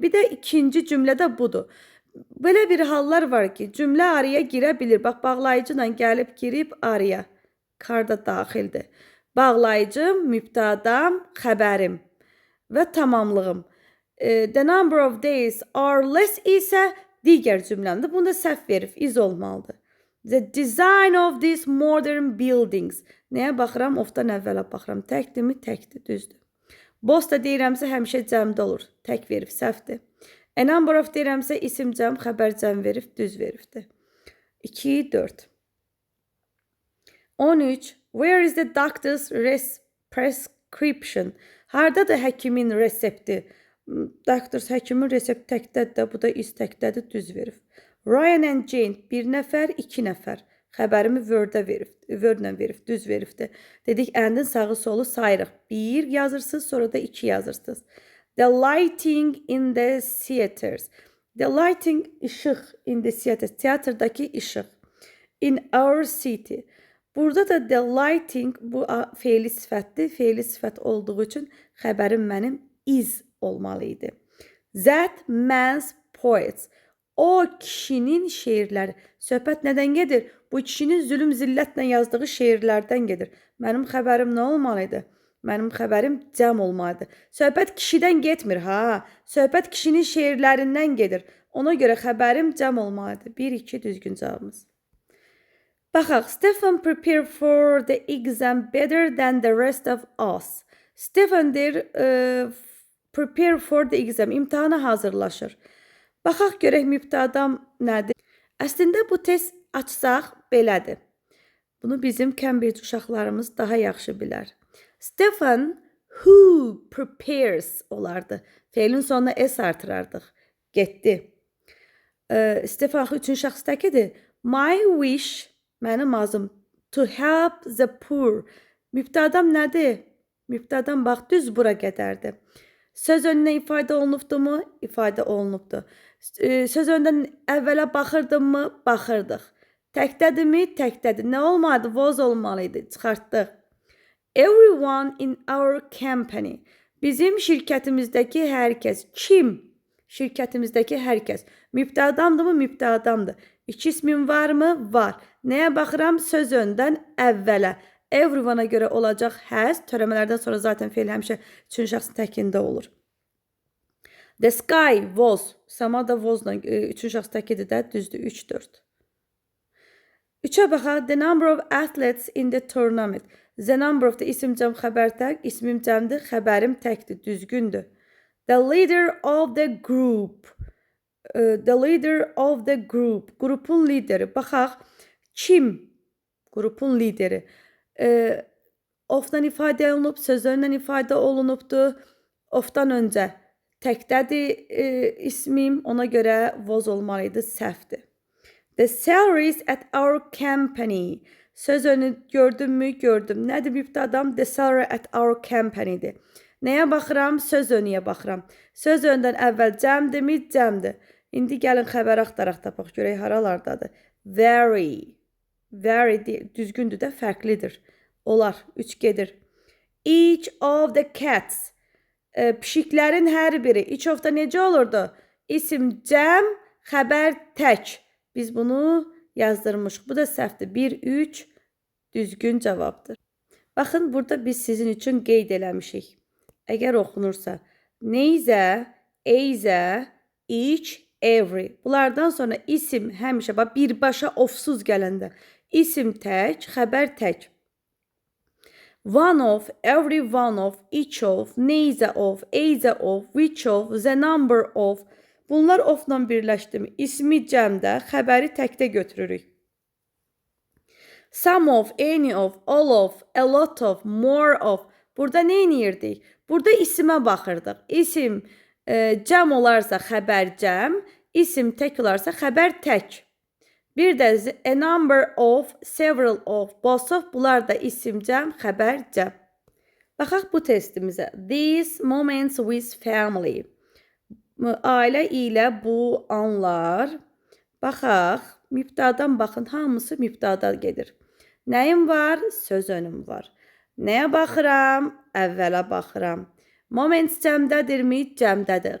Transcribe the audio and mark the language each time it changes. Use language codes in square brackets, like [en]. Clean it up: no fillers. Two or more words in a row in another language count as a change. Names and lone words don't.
[az] Bir də ikinci cümlə də budur. Belə bir hallar var ki, cümlə araya girə bilir. Bax, bağlayıcı ilə gəlib girib araya. Karda daxildir. Bağlayıcım, mübtədam, xəbərim və tamamlığım. [en] The number of days are less [az] isə digər cümləmdir. Bunda səhv verib, is olmalıdır. [en] The design of these modern buildings. [az] Nəyə baxıram? Ofdan əvvələ baxıram. Təkdirmi? Təkdir, düzdür. Boss da deyirəmsə həmişə cəmdə olur. Tək verib, səhvdir. [en] A number of [az] deyirəmsə isim cəm, xəbər cəm verib, düz veribdir. 2, 4. 13. [en] Where is the doctor's prescription? [az] Hardadır həkimin resepti? Doctor's həkimin resepti təkdədir, bu da is təkdədir, düz verib. Ryan and Jane 1 nəfər, 2 nəfər. Xəbərimi Word-ə verib, Word-lə verib, düz veribdir. Dedik, əndin sağı solu sayırıq. 1 yazırsınız, sonra da 2 yazırsınız. [en] The lighting in the theaters. The lighting, işıq in the theaters. [az] Teatrdakı işıq. [en] In our city. [az] Burada da [en] the lighting, [az] bu fe'li sifətdir. Fe'li sifət olduğu üçün xəbərim mənim is olmalı idi. [en] That man's poets. [az] O kişinin şeirləri. Söhbət nədən gedir? Bu kişinin zülüm zillətlə yazdığı şeirlərdən gedir. Mənim xəbərim nə olmalı idi? Mənim xəbərim cəm olmalıdır. Söhbət kişidən getmir, ha. Söhbət kişinin şeirlərindən gedir. Ona görə xəbərim cəm olmalıdır. 1-2 düzgün cavabımız. Baxaq, [en] Stefan prepared for the exam better than the rest of us. Stefan deyir, prepare for the exam, [az] imtihana hazırlaşır. Baxaq, görək mübtədam nədir? Əslində bu test açsaq belədir. Bunu bizim Cambridge uşaqlarımız daha yaxşı bilər. [en] Stefan who prepares olardı. [az] Fe'lin sonuna s artırardıq. Getdi. Stefan üçün şəxs təkidir. [en] My wish, [az] mənim arzum, [en] to help the poor. [az] Mübtədam nədir? Mübtədam bax, düz bura qədərdir. Söz önünə ifadə olunubdumu? İfadə olunubdur. Söz öndən əvvələ baxırdımı? Baxırdıq. Təkdədirmi? Təkdədir. Nə olmadı? Was olmalıydı. Çıxartdıq. [en] Everyone in our company. [az] Bizim şirkətimizdəki hər kəs. Kim? Şirkətimizdəki hər kəs. Mübtədamdırmı? Mübtədamdır. İki ismin varmı? Var. Nəyə baxıram? Söz öndən əvvələ. Everyone'a görə olacaq has. Törəmələrdən sonra zaten fe'l həmişə üçün şəxsin təkində olur. [en] The sky was. [az] Sama da was'la üçün şəxs təkidir də düzdür. 3-4. 3'ə baxaq. [en] The number of athletes in the tournament. The number of the [az] isim cəm xəbər tək. İsmim cəmdir. Xəbərim təkdir. Düzgündür. [en] The leader of the group. The leader of the group. [az] Qrupun lideri. Baxaq. Kim? Qrupun lideri. Ofdan ifadə olunub, sözlərlə ifadə olunubdur. Ofdan öncə təkdədir ismim, ona görə was olmalıydı, səhvdir. [en] The salaries at our company. [az] Söz önü gördünmü? Gördüm. Nədir mübtədam? [en] The salary at our company'dir. [az] Nəyə baxıram? Söz önüyə baxıram. Söz öndən əvvəl cəmdirmi? Cəmdir. İndi gəlin xəbər axtaraq tapaq, görək haralardadır. Very. Very düzgündür də, fərqlidir. Olar, 3 gedir. [en] Each of the cats. [az] Pişiklərin hər biri. [en] Each of [az] da necə olurdu? İsim cəm, xəbər tək. Biz bunu yazdırmışıq. Bu da səhvdir. 1-3 düzgün cavabdır. Baxın, burada biz sizin üçün qeyd eləmişik. Əgər oxunursa, neyzə, eyzə, each, every. Bunlardan sonra isim həmişə birbaşa ofsuz gələndə. İsim tək, xəbər tək. [en] One of, every one of, each of, neyzə of, eyzə of, which of, the number of. [az] Bunlar ofla birləşdirmir. İsmi cəmdə, xəbəri təkdə götürürük. [en] Some of, any of, all of, a lot of, more of. [az] Burada nə edirdik? Burada isimə baxırdıq. İsim cəm olarsa xəbər cəm, isim tək olarsa xəbər tək. Bir də [en] a number of, several of, both of [az] bunlar da isim cəm, xəbər cəm. Baxaq bu testimizə. [en] These moments with family. [az] Ailə ilə bu anlar. Baxaq, mübtədadan baxın, hamısı mübtəda gedir. Nəyim var? Söz önüm var. Nəyə baxıram? Əvvələ baxıram. Moment cəmdədirmi? Cəmdədir.